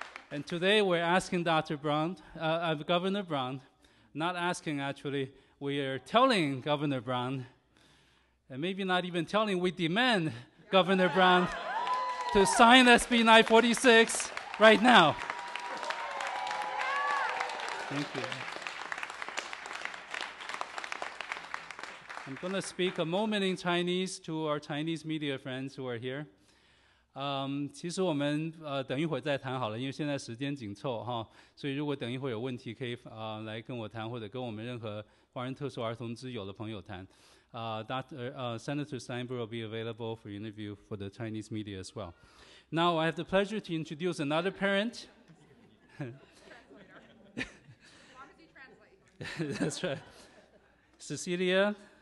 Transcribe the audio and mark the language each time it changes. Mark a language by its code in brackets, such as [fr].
[en] And today we're asking Governor Brown, not asking actually, we are telling Governor Brown, and maybe not even telling, we demand Governor Brown to sign SB 946 right now. Thank you. I'm going to speak a moment in Chinese to our Chinese media friends who are here. [zh] 其实我们等一会儿再谈好了，因为现在时间紧凑哈，所以如果等一会儿有问题，可以来跟我谈，或者跟我们任何华人特殊儿童之友的朋友谈。 [en] Senator Steinberg will be available for interview for the Chinese media as well. Now I have the pleasure to introduce another parent. That's right. Cecilia